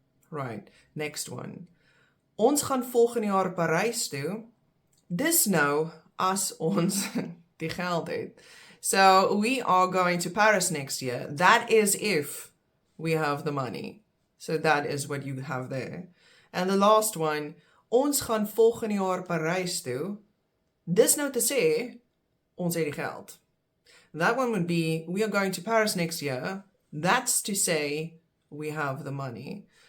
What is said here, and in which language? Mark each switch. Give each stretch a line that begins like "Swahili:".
Afrikaans: Right, next one. Ons gaan volgende jaar Parijs toe, dis nou as ons die geld het.
English: So we are going to Paris next year. That is if we have the money. So that is what you have there.
Afrikaans: And the last one, ons gaan volgende jaar Parijs toe. Dis nou te sê, ons het die geld.
English: That one would be, we are going to Paris next year. That's to say, we have the money.